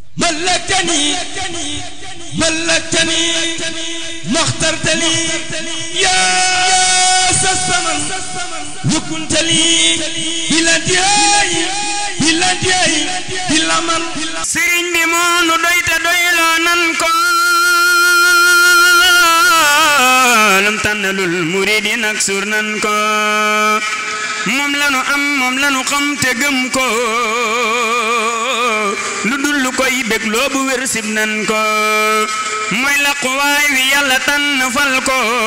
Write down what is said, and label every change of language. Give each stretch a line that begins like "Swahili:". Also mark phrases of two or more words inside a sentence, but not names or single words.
Arabic: ملكتني ما اخترت لي يا الزمن وكنت لي بلا انتهاء بلا من
Wolof: sëriñ bi moo nu doy te doyloo nan ko lam tànnalul muridin ak sur nan ko moom lanu am moom lanu xam te gëm ko lu dul lu koy bégloo bu wér sib nan ko mooy laquwaay wi yàlla tànn fal ko